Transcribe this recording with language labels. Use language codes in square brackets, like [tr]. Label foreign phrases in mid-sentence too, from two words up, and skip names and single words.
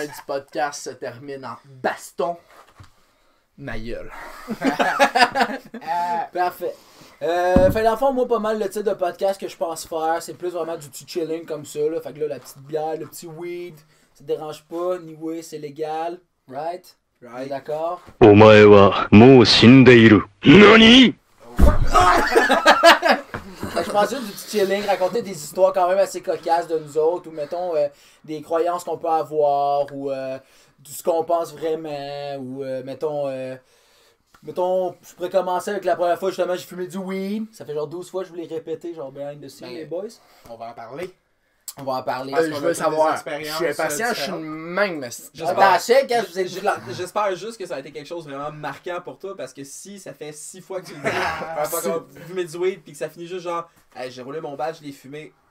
[fr] fin du podcast se termine en baston, ma gueule. Parfait. Fait dans le fond, moi, pas mal le type de podcast que je pense faire, c'est plus vraiment du petit chilling comme ça. Là. Fait que là, la petite bière, le petit weed, ça te dérange pas. Anyway, c'est légal. Right? On est d'accord? [ja] お前はもう死んでいる。何？ [fr] Fait que je pense juste du petit chilling, raconter des histoires quand même assez cocasses de nous autres, ou mettons des croyances qu'on peut avoir, ou ce qu'on pense vraiment, ou mettons, je pourrais commencer avec la première fois, justement, j'ai fumé du weed. Ça fait genre 12 fois que je voulais répéter, genre [en] behind the scene, [fr] les boys. On va en parler. On va en parler. Parce Je qu'on veux a savoir. toutes des Je suis expériences, impatient, je suis différentes. une même. Mais Attends, check, quand je vous ai dit J'espère juste que ça a été quelque chose de vraiment marquant pour toi parce que si ça fait 6 fois que tu le dis, pas comme fumer du weed puis que ça finit juste genre hey, j'ai roulé mon badge, je l'ai fumé.